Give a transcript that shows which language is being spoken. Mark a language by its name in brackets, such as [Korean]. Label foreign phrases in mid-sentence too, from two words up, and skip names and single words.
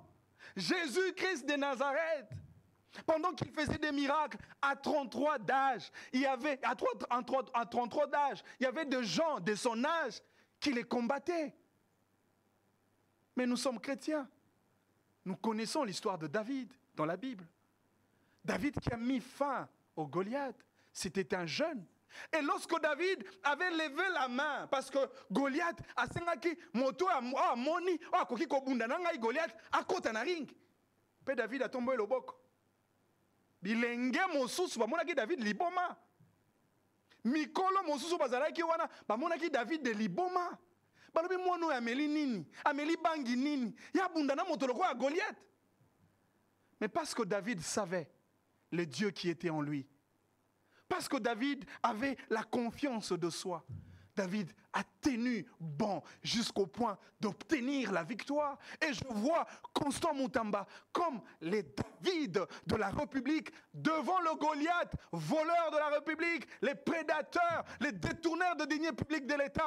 [French] Jésus-Christ de Nazareth, pendant qu'il faisait des miracles à 33 d'âge, il y avait, à 33 d'âge, il y avait des gens de son âge qui les combattaient. Mais nous sommes chrétiens. Nous connaissons l'histoire de David dans la Bible. David qui a mis fin au Goliath, c'était un jeune. Et lorsque David avait levé la main, parce que [Lingala] Goliath a sengaki moto a moni, a koki ko bunda nanga Goliath a kota na ring. Pe David a [French] tombé le [Lingala] boko. Bilenge mosusu ba monaki David liboma. Mikolo mosusu bazalaki wana ba monaki David de liboma. Balobi mono ameli nini, ameli bangi nini, ya bunda na moto loko ya Goliath. [French] Mais parce que David savait le Dieu qui était en lui, parce que David avait la confiance de soi, David a tenu bon jusqu'au point d'obtenir la victoire. Et je vois Constant Moutamba comme les David de la République devant le Goliath, voleur de la République, les prédateurs, les détourneurs de deniers publics de l'État.